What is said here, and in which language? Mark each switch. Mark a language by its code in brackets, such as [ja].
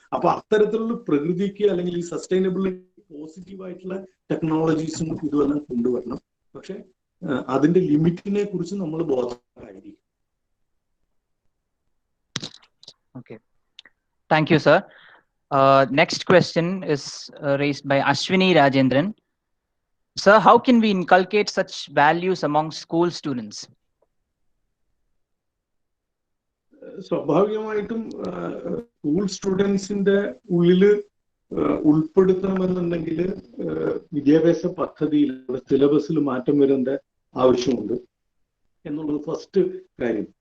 [ml] അപ്പൊ അത്തരത്തിലുള്ള പ്രകൃതിക്ക് അല്ലെങ്കിൽ ഈ സസ്റ്റൈനബിലിറ്റി പോസിറ്റീവായിട്ടുള്ള ടെക്നോളജീസും ഇതുവെല്ലാം കൊണ്ടുവരണം. പക്ഷെ അതിന്റെ ലിമിറ്റിനെ കുറിച്ച് നമ്മൾ ബോധവാന്മാരായിരിക്കും. [en] Okay, thank you, sir. Next question is raised by Ashwini Rajendran. Sir, how can we inculcate such values among school students? [ml] സ്വാഭാവികമായിട്ടും സ്കൂൾ സ്റ്റുഡൻസിന്റെ ഉള്ളില് ഉൾപ്പെടുത്തണമെന്നുണ്ടെങ്കിൽ വിദ്യാഭ്യാസ പദ്ധതിയിൽ സിലബസിൽ മാറ്റം വരേണ്ട ആവശ്യമുണ്ട് എന്നുള്ളത് ഫസ്റ്റ് കാര്യം.